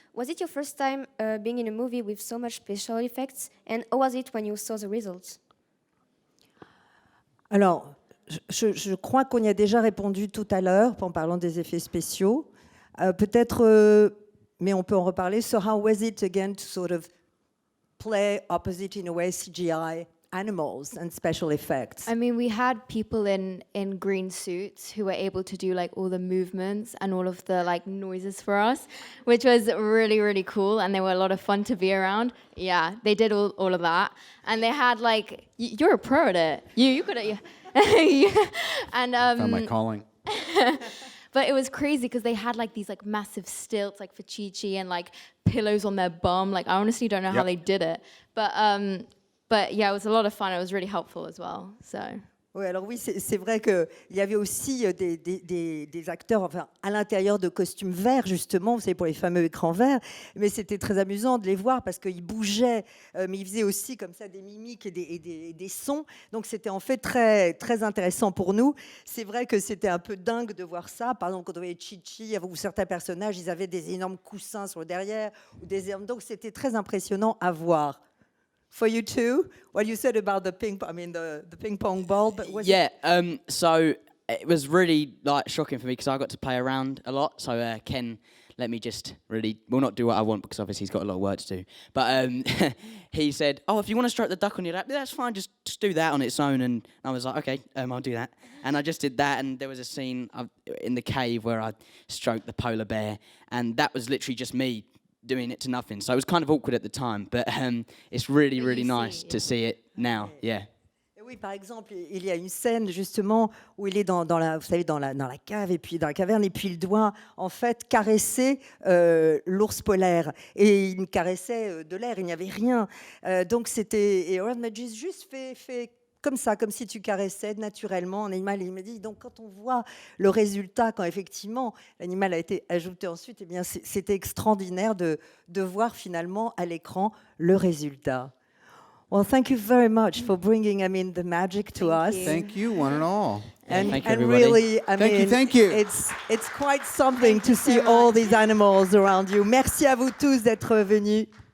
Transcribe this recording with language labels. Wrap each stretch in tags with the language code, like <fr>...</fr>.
<en>Was it your first time being in a movie with so much special effects? And how was it when you saw the results?</en> <fr>Alors, je crois qu'on y a déjà répondu tout à l'heure en parlant des effets spéciaux. Peut-être, mais on peut en reparler.</fr> <en>So how was it again to sort of play opposite in a way CGI animals and special effects. I mean, we had people in green suits who were able to do like all the movements and all of the like noises for us, which was really, really cool. And they were a lot of fun to be around. Yeah, they did all of that. And they had like, you're a pro at it. You could have, and Found my calling. but it was crazy because they had like these like massive stilts like for Chi-Chi and like pillows on their bum. Like I honestly don't know how they did it. But yeah, it was a lot of fun. It was really helpful as well. So.</en> <fr>Oui, alors oui, c'est vrai qu'il y avait aussi des acteurs enfin, à l'intérieur de costumes verts, justement, vous savez, pour les fameux écrans verts, mais c'était très amusant de les voir parce qu'ils bougeaient, mais ils faisaient aussi comme ça des mimiques et des sons, donc c'était en fait très, très intéressant pour nous. C'est vrai que c'était un peu dingue de voir ça, par exemple, quand on voyait Chi-Chi ou certains personnages, ils avaient des énormes coussins sur le derrière, donc c'était très impressionnant à voir.</fr> <en>For you too, what you said about the ping pong ball, but so it was really like shocking for me because I got to play around a lot. So Ken let me just really, well, not do what I want because obviously he's got a lot of work to do. But he said, "Oh, if you want to stroke the duck on your lap, that's fine. Just do that on its own." And I was like, "Okay, I'll do that." And I just did that. And there was a scene in the cave where I stroked the polar bear, and that was literally just me doing it to nothing. So it was kind of awkward at the time, but it's really, really nice to see it now. Yeah.</en> <fr>Oui, par exemple, il y a une scène justement où il est dans la, vous savez, dans la cave et puis dans la caverne et puis il doit en fait caresser l'ours polaire et il caressait de l'air, il n'y avait rien. Donc c'était, et Howard m'a juste fait comme ça, comme si tu caressais naturellement un animal. Et il m'a dit, donc quand on voit le résultat, quand effectivement l'animal a été ajouté ensuite, eh bien c'était extraordinaire de voir finalement à l'écran le résultat.</fr> <en>Well, thank you very much for bringing, the magic to us. Thank you, one and all. And, thank you, and everybody. really, Thank you. It's quite something to see all these animals around you.</en> <fr>Merci à vous tous d'être venus.</fr>